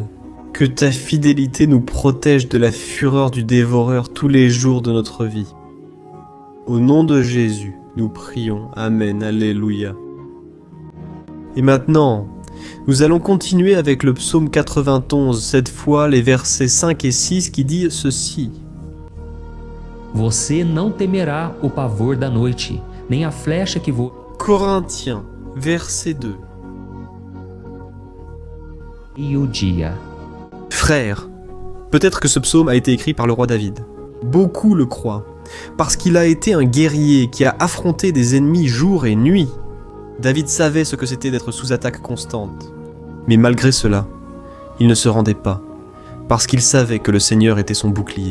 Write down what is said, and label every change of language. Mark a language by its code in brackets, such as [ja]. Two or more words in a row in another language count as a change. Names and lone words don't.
[fr] Que ta fidélité nous protège de la fureur du dévoreur tous les jours de notre vie. Au nom de Jésus, nous prions. Amen. Alléluia. Et maintenant, nous allons continuer avec le psaume 91, cette fois les versets 5 et 6 qui disent ceci. [pt] Você não temerá o pavor da noite, nem a flecha que voa [fr] Corinthiens, verset 2. [pt] e o dia. [fr] Frères, peut-être que ce psaume a été écrit par le roi David. Beaucoup le croient, parce qu'il a été un guerrier qui a affronté des ennemis jour et nuit. David savait ce que c'était d'être sous attaque constante. Mais malgré cela, il ne se rendait pas, parce qu'il savait que le Seigneur était son bouclier.